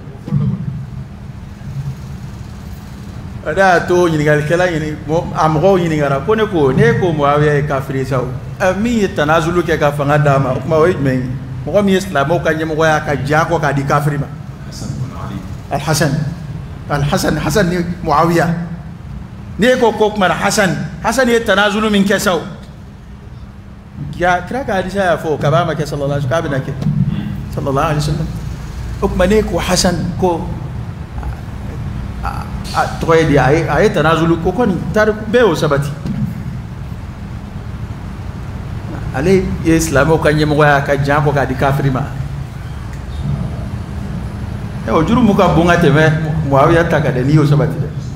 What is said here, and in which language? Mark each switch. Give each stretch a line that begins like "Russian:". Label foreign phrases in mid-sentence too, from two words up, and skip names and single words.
Bambara: o de y'a to ɲininkalikɛla a mɔgɔw ɲininkara ko ne ko Muawiya ye kafiri ye sa o min ye tanazulu kɛ ka fanga d'a ma o kuma o ye jumɛn ye mɔgɔ min ye silamɛw ka ɲɛmɔgɔya ka jɛn a kɔ k'a di kafiri ma Hasan ni Muawiya ne ko kuma Hasan ye tanazulu min kɛ sa o kira ka hadisa y'a fɔ k'a ma kɛ
Arabic: صلى الله عليه وسلم
Bambara: k'a bɛna kɛ
Arabic: صلى الله عليه وسلم
Bambara: o kuma ne ko Hasan ko tɔgɔ ye di a ye tanazulu ko kɔni tariku bɛɛ y'o sabati ale ye silamɛw ka ɲɛmɔgɔya ka jɛn a kɔ k'a di kafiri ma o juru mu ka bon ka tɛmɛ Muawiya ta kan dɛ n'i y'o sabati dɛ